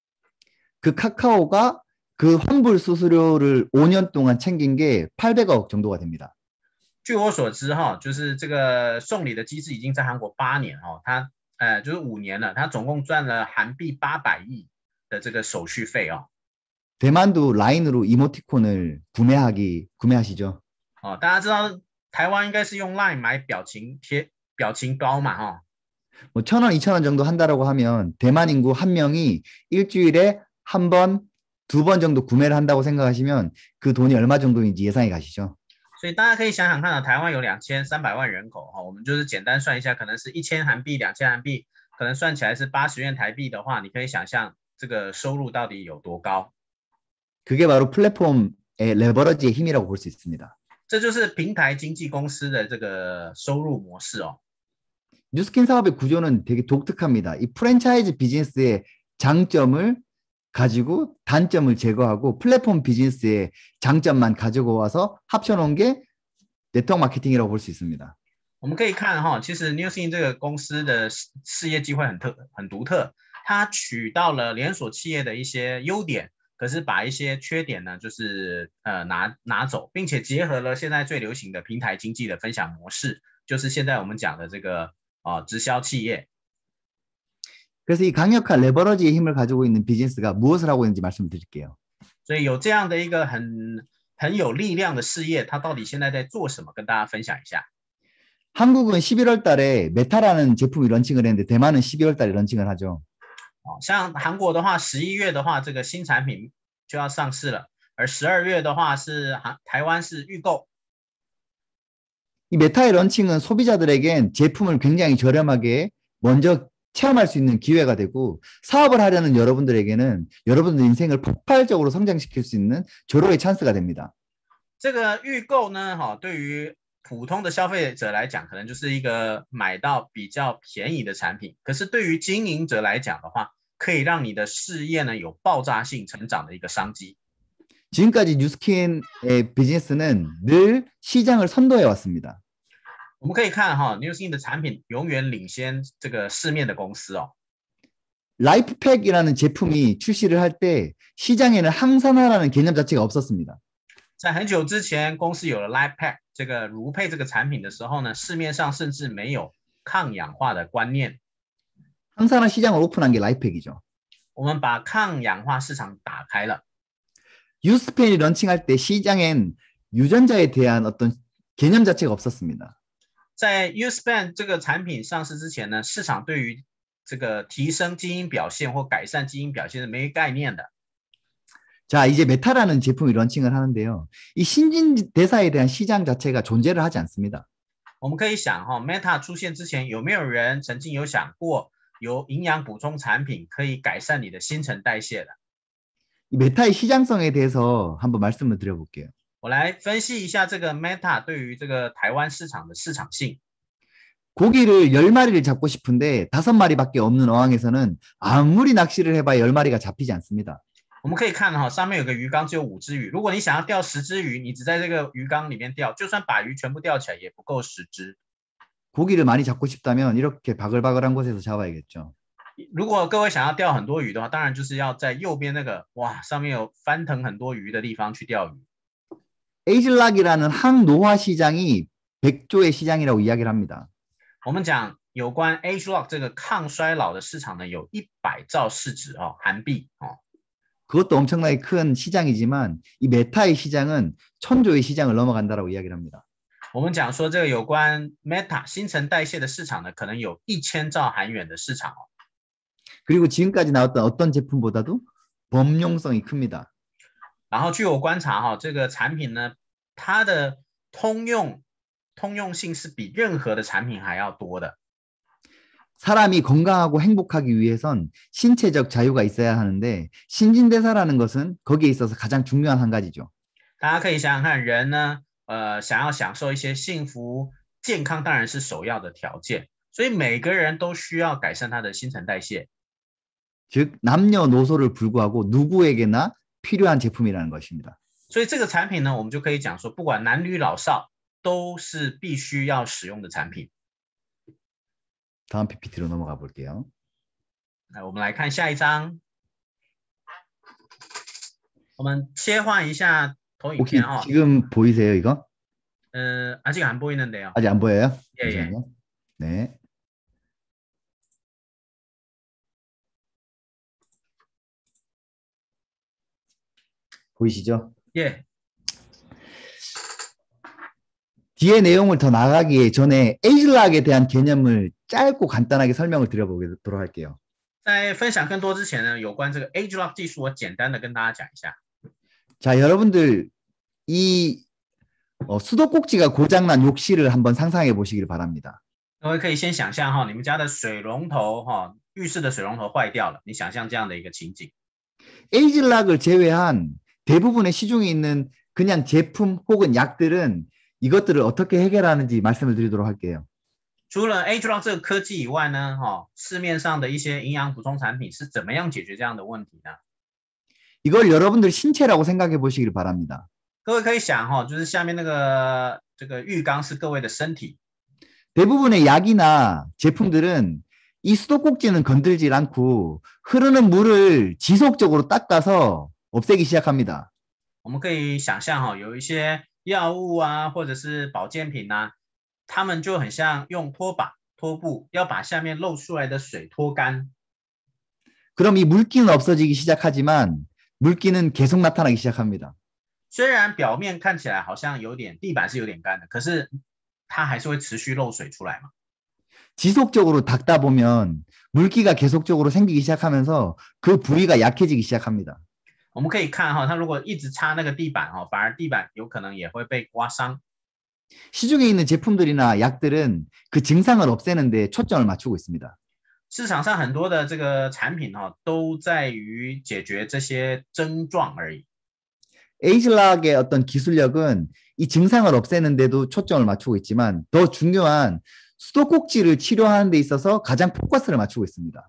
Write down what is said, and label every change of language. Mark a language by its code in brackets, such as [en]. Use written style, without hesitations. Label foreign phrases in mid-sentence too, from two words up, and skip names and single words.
[ko] 그 카카오가 그 환불 수수료를 5년 동안 챙긴 게 800억 정도가 됩니다. [zh] 据我所知哈，就是这个送礼的机制已经在韩国8年哦，它就是5年了，它总共赚了韩币800亿的这个手续费哦。 [ko] 대만도 라인으로 이모티콘을 구매하시죠? [zh] 大家知道台湾应该是用 Line 买表情包嘛哈。 [ko] 뭐 1,000원, 2,000원 정도 한다라고 하면 대만 인구 한 명이 일주일에 한 번, 2번 정도 구매를 한다고 생각하시면 그 돈이 얼마 정도인지 예상이 가시죠? [zh] 所以大家可以想想看台湾有2300万人口我们就是简单算一下，可能是1000韩币、2000韩币，可能算起来是80元台币的话，你可以想象这个收入到底有多高。 [ko] 그게 바로 플랫폼의 레버러지의 힘이라고 볼 수 있습니다. [zh] 这就是平台经纪公司的这个收入模式哦。 [ko] 뉴스킨 사업의 구조는 되게 독특합니다. 이 프랜차이즈 비즈니스의 장점을 가지고 단점을 제거하고 플랫폼 비즈니스의 장점만 가지고 와서 합쳐놓은 게 네트워크 마케팅이라고 볼 수 있습니다. [zh] 我们可以看哈，其实 뉴스킨 这个公司的事业机会很独特，它取到了连锁企业的一些优点，可是把一些缺点呢，就是拿走，并且结合了现在最流行的平台经济的分享模式，就是现在我们讲的这个直销企业。 [ko] 그래서 이 강력한 레버러지의 힘을 가지고 있는 비즈니스가 무엇을 하고 있는지 말씀을 드릴게요. [zh] 所以有这样的一个很有力量的事业，它到底现在在做什么？跟大家分享一下。 [ko] 한국은 11월 달에 메타라는 제품이 런칭을 했는데 대만은 12월 달에 런칭을 하죠. [zh] 像韩国的话，11月的话，这个新产品就要上市了，而12月的话是台湾是预购。 [ko] 이 메타의 런칭은 소비자들에겐 제품을 굉장히 저렴하게 먼저 체험할 수 있는 기회가 되고 사업을 하려는 여러분들에게는 여러분들 인생을 폭발적으로 성장시킬 수 있는 절호의 찬스가 됩니다. [zh] 这个预购呢，对于普通的消费者来讲，可能就是一个买到比较便宜的产品。可是对于经营者来讲的话，可以让你的事业呢有爆炸性成长的一个商机。 [ko] 지금까지 뉴스킨의 비즈니스는 늘 시장을 선도해 왔습니다. [zh] 我们可以看뉴스킨 的产品永远领先这个市面的公司哦。 [ko] 라이프팩이라는 제품이 출시를 할 때 시장에는 항산화라는 개념 자체가 없었습니다. [zh] 在很久之前，公司有了 LifePack 这个如配这个产品的时候呢，市面上甚至没有抗氧化的观念。 [ko] 항산화 시장을 오픈한 게 라이프팩이죠. [zh] 我们把抗氧化市场打开了。 [ko] 유스펜이 런칭할 때 시장엔 유전자에 대한 어떤 개념 자체가 없었습니다. [zh] 在 U-Span 这个产品上市之前呢，市场对于这个提升基因表现或改善基因表现是没概念的。 [ko] 자, 이제 메타라는 제품이 런칭을 하는데요. 이 신진대사에 대한 시장 자체가 존재를 하지 않습니다. [zh] 我们可以想哈 ，Meta 出现之前，有没有人曾经有想过有营养补充产品可以改善你的新陈代谢的？ [ko] 이 메타의 시장성에 대해서 한번 말씀을 드려볼게요. [zh] 我来分析一下这个 Meta 对于这个台湾市场的市场性。 [ko] 고기를 10마리를 잡고 싶은데 5마리밖에 없는 어항에서는 아무리 낚시를 해봐야 10마리가 잡히지 않습니다. [zh] 我们可以看哈，上面有个鱼缸，只有5只鱼。如果你想要钓10只鱼，你只在这个鱼缸里面钓，就算把鱼全部钓起来，也不够10只。 [ko] 고기를 많이 잡고 싶다면 이렇게 바글바글한 곳에서 잡아야겠죠. [zh] 如果各位想要钓很多鱼的话，当然就是要在右边那个哇，上面有翻腾很多鱼的地方去钓鱼。 [ko] 에이즐락이라는 항노화 시장이 100조의 시장이라고 이야기를 합니다. [zh] 我们讲有关 Agelock 这个抗衰老的市场呢，有100兆市值哦，韩币哦。 [ko] 그것도 엄청나게 큰 시장이지만 이 메타의 시장은 1000조의 시장을 넘어간다라고 이야기를 합니다. [zh] 我们讲说这个有关 Meta 新陈代谢的市场呢，可能有1000兆韩元的市场哦。 [ko] 그리고 지금까지 나왔던 어떤 제품보다도 범용성이 큽니다. [zh] 然后据我观察哈，这个产品呢，它的通用性是比任何的产品还要多的。 [ko] 사람이 건강하고 행복하기 위해선 신체적 자유가 있어야 하는데 신진대사라는 것은 거기에 있어서 가장 중요한 한 가지죠. [zh] 大家可以想想看，人呢，想要享受一些幸福、健康，当然是首要的条件。所以每个人都需要改善他的新陈代谢。 [ko] 즉 남녀노소를 불구하고 누구에게나 필요한 제품이라는 것입니다. [zh] 所以这个产品呢，我们就可以讲说，不管男女老少，都是必须要使用的产品。 [ko] 다음 PPT로 넘어가 볼게요. [zh] 来，我们来看下一张。我们切换一下投影片 [ko] 혹시 지금 보이세요 이거? 아직 안 보이는데요. 아직 안 보여요? 예, 예. 네. 보이시죠? 예. 뒤에 내용을 더 나가기 전에 에이즐락에 대한 개념을 짧고 간단하게 설명을 드려보도록 할게요. [zh] 在分享更多之前呢，有关这个 Agelock 技术，我简单的跟大家讲一下。 [ko] 자, 여러분들 이 수도꼭지가 고장난 욕실을 한번 상상해 보시길 바랍니다. [zh] 各位可以先想象哈，你们家的水龙头哈，浴室的水龙头坏掉了，你想象这样的一个情景。 [ko] 에이즐락을 제외한 대부분의 시중에 있는 그냥 제품 혹은 약들은 이것들을 어떻게 해결하는지 말씀을 드리도록 할게요. [zh] 除了 Agelock 这个科技以外呢，市面上的一些营养补充产品是怎么样解决这样的问题呢？ [ko] 이걸 여러분들 신체라고 생각해 보시길 바랍니다. [zh] 各位可以想哈，就是下面那个这个浴缸是各位的身体。 [ko] 대부분의 약이나 제품들은 이 수도꼭지는 건들지 않고 흐르는 물을 지속적으로 닦아서 없애기 시작합니다. [zh] 我们可以想象哈，有一些药物啊，或者是保健品啊，他们就很像用拖把、拖布，要把下面漏出来的水拖干。 [ko] 그럼 이 물기는 없어지기 시작하지만 물기는 계속 나타나기 시작합니다. [zh] 虽然表面看起来好像有点地板是有点干的，可是它还是会持续漏水出来嘛。 [ko] 지속적으로 닦다 보면 물기가 계속적으로 생기기 시작하면서 그 부위가 약해지기 시작합니다. [zh] 我们可以看哈，它如果一直擦那个地板哈，反而地板有可能也会被刮伤。 [ko] 시중에 있는 제품들이나 약들은 그 증상을 없애는 데 초점을 맞추고 있습니다. [zh] 市场上很多的这个产品哈，都在于解决这些症状而已。 [ko] 에이즐락의 어떤 기술력은 이 증상을 없애는 데도 초점을 맞추고 있지만 더 중요한 수도꼭지를 치료하는 데 있어서 가장 포커스를 맞추고 있습니다.